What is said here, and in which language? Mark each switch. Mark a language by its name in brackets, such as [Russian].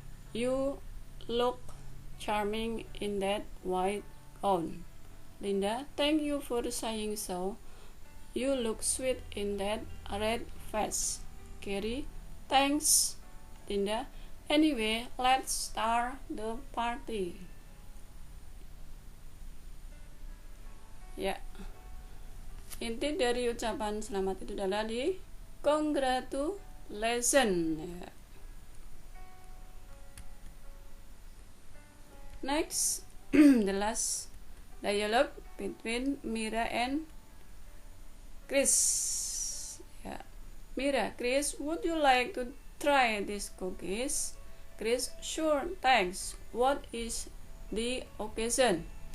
[English] You look charming in that white gown. Linda, thank you for saying so. You look sweet in that red vest. Gary, thanks. Linda, anyway, let's start the party. [Indonesian] Ya. Inti dari ucapan selamat itu adalah di congratulations ya. [English] Next, the last dialogue between Mira and Chris ya. Mira, Chris, would you like to try these cookies? Chris, sure, thanks. What is the occasion?